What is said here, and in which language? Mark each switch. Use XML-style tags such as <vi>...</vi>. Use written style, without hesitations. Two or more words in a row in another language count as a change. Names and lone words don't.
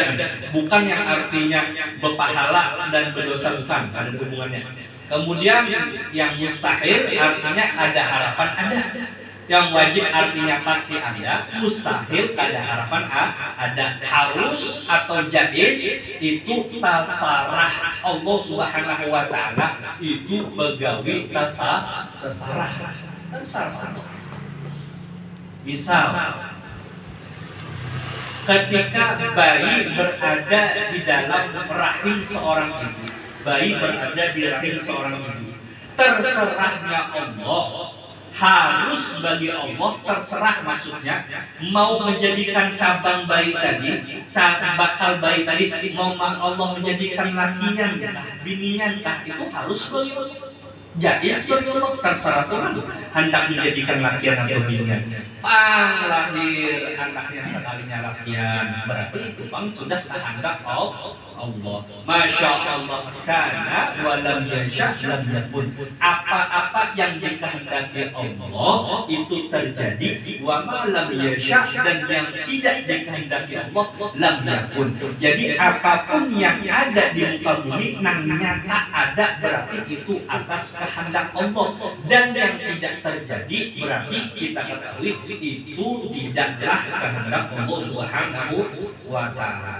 <id>Bukan yang artinya berpahala dan berdosa, bukan, ada hubungannya. Kemudian yang mustahil artinya ada harapan ada. Yang wajib artinya pasti ada, mustahil ada harapan ada. Harus atau jaiz itu tasarah Allah</id> <ar>سبحانه وتعالى,</ar> <bjn>itu begawi tasarah.</bjn> <id>Misal ketika bayi berada di dalam rahim seorang ibu, bayi berada di rahim seorang ibu, terserahnya Allah, harus bagi Allah, terserah maksudnya mau menjadikan cabang bayi tadi, bakal bayi tadi mau Allah menjadikan</id> <bjn>lakian binian</bjn> <id>itu harus bagi Allah. Jaiz bagi Allah, terserah Tuhan hendak menjadikan</id> <bjn>lakian atau binian.</bjn> <id>Lahir anaknya sekalinya lakian, berarti itu sudah kehendak Allah.</id> <ar>ما شاء الله,</ar> <id>karena</id> <ar>ولم يشأ لم يكن.</ar> <id>Apa-apa yang dikehendaki Allah itu terjadi.</id> <ar>وما لم يشأ,</ar> <id>dan yang tidak dikehendaki Allah</id> <ar>لم يكن.</ar> <id>Jadi apapun yang ada di muka bumi nang nyata ada, berarti itu atas kehendak Allah. Dan yang tidak terjadi berarti kita ketahui itu tidaklah kehendak Allah</id> <ar>سبحانه وتعالى.</ar>